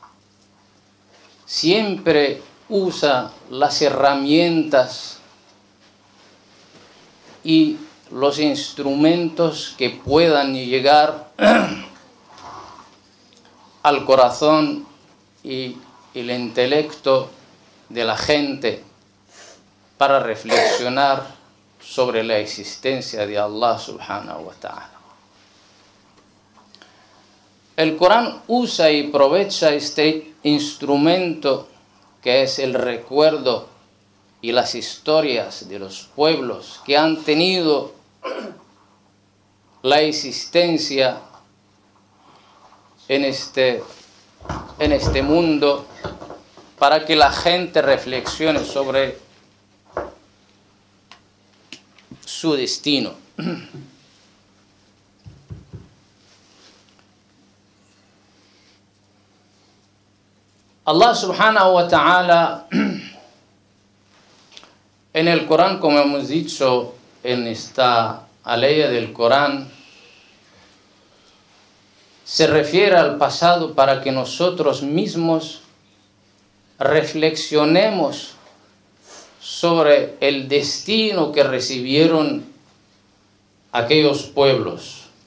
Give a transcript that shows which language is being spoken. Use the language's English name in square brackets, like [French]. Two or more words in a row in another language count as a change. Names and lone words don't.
[Spanish] siempre usa las herramientas y los instrumentos que puedan llegar al corazón y el intelecto de la gente para reflexionar sobre la existencia de Allah [Arabic] سبحانه وتعالى. [Spanish] El Corán usa y aprovecha este instrumento que es el recuerdo y las historias de los pueblos que han tenido la existencia en este mundo, para que la gente reflexione sobre su destino. Allah [Arabic] سبحانه وتعالى [Spanish] en el Corán, como hemos dicho en esta aleya del Corán, se refiere al pasado para que nosotros mismos reflexionemos sobre el destino que recibieron aquellos pueblos.